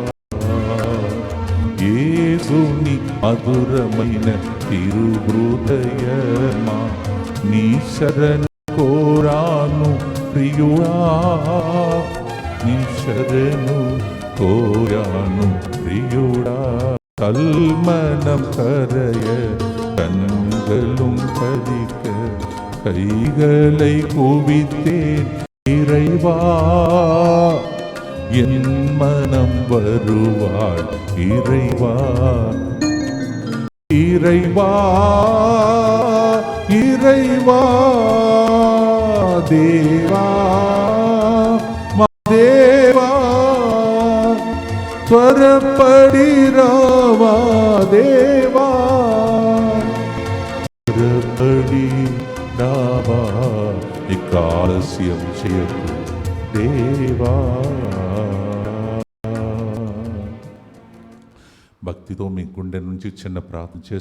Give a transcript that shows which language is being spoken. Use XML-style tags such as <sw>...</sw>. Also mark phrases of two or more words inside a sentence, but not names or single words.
<te>యేసుని మధురమైన తిరుహృదయమా, నీ శరణు కోరాను ప్రియుడా, నీ శరణు కోరాను ప్రియుడా.</te> <ta>கல்மனம் கரைய கண்களும் பதிக்க கைகளை குவித்தேன் இறைவா, என் மனம் வருவாள் இறைவா, இறைவா, இறைவா, தேவா தேவா,</ta> <te>త్వరపడి రావా దేవా, త్వరపడి రావా, ఇక ఆలస్యం చేయకు దేవా. భక్తితో మీ గుండె నుంచి చిన్న ప్రార్థన చేసుకోండి.</te>